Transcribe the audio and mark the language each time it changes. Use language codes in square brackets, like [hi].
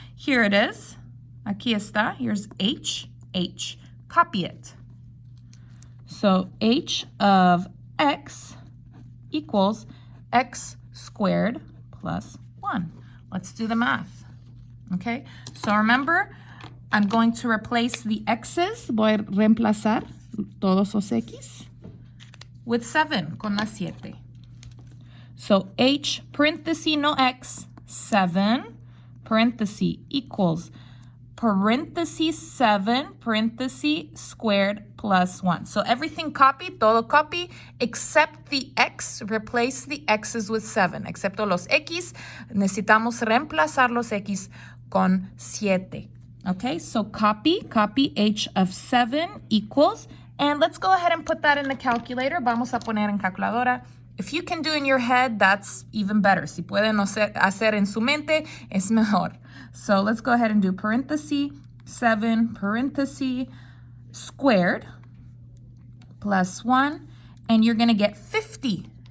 [en] Here it is. [es] Aquí está. [en] Here's H, H. Copy it. So H of x equals x squared plus 1. Let's do the math. Okay, so remember, I'm going to replace the x's. [es] Voy a reemplazar todos los x [en] with 7 [es] con la 7. [en] So h, parenthesis, no x, 7, parenthesis, equals, parenthesis, 7, parenthesis, squared, plus 1. So everything copy, todo copy, except the x. Replace the x's with 7. [es] Excepto los x, necesitamos reemplazar los x con 7. [en] Okay, so copy h of 7 equals, and let's go ahead and put that in the calculator. [es] Vamos a poner en calculadora. [en] If you can do in your head, that's even better. [es] Si pueden hacer en su mente, es mejor. [en] So let's go ahead and do parenthesis, 7, parenthesis, squared, plus 1, and you're going to get 50.